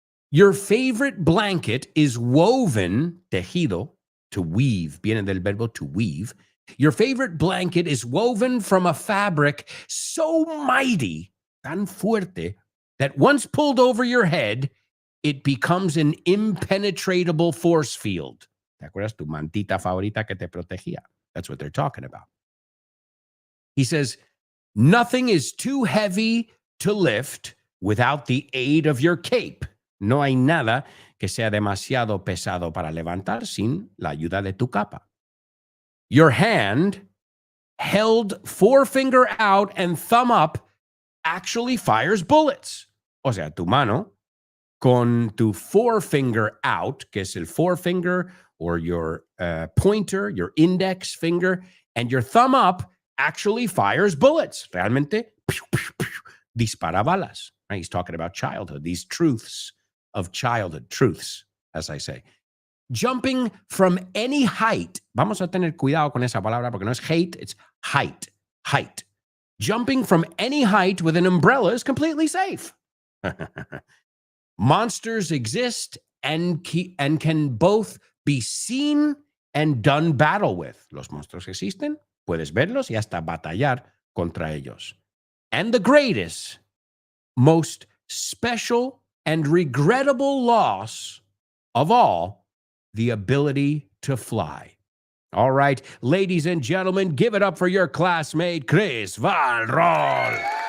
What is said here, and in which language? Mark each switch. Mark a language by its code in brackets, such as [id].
[en] Your favorite blanket is woven, [es] tejido, [en] to weave. [es] Viene del verbo [en] to weave. Your favorite blanket is woven from a fabric so mighty, [es] tan fuerte, [en] that once pulled over your head, it becomes an impenetrable force field. [es] ¿Te acuerdas tu mantita favorita que te protegía? [en] That's what they're talking about. He says, nothing is too heavy to lift without the aid of your cape. [es] No hay nada que sea demasiado pesado para levantar sin la ayuda de tu capa. [en] Your hand, held forefinger out and thumb up, actually fires bullets. [es] O sea, tu mano con tu [en] forefinger out, [es] que es el [en] forefinger or your pointer, your index finger, and your thumb up actually fires bullets. [es] Realmente, dispara balas. [en] Right? He's talking about childhood, these truths of childhood, truths, as I say. [es] Jumping from any height. Vamos a tener cuidado con esa palabra porque no es hate, [en] it's height. Height. Jumping from any height with an umbrella is completely safe. Monsters exist and can both be seen and done battle with. [es] Los monstruos existen, puedes verlos y hasta batallar contra ellos. [en] And the greatest, most special and regrettable loss of all, the ability to fly. All right, ladies and gentlemen, give it up for your classmate, Chris Van Roll.